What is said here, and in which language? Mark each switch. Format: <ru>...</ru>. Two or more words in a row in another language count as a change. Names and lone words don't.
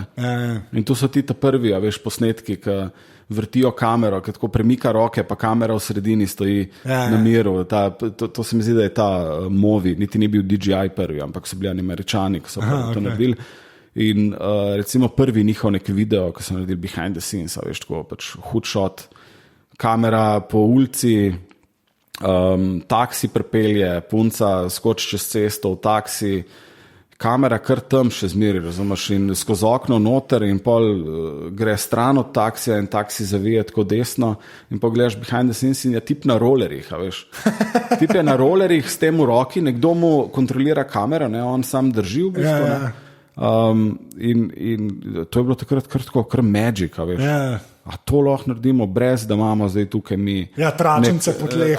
<sl>In tu so ti ta prvi, a veš, posnetki, ki vrtijo kamero, ki tako premika roke, pa kamera v sredini stoji na miru. To se mi zdi, da je ta Movi, niti ni bil DJI prvi, ampak so bili Američani, ki so to naredili. In recimo prvi njihov nek video, ki so naredili</sl> <en>behind the scenes,</en> <sl>a veš, tako pač hud shot, kamera po ulici, taksi pripelje, punca skoči čez cesto v taksi, kamera kar tam še zmeri, razumeš, in skozi okno noter in pol gre stran od taksija in taksi zavije tako desno in pogledaš</sl> <en>behind the scenes</en> <sl>in je tip na rolerjih, a veš. Tip je na rolerjih s tem v roki, nekdo mu kontrolira kamero, ne, on sam drži v bistvu, ne. In to je bilo takrat kar magic, a veš. A to lahko naredimo brez, da imamo zdaj tukaj mi... Ja, tračence po tleh.</sl>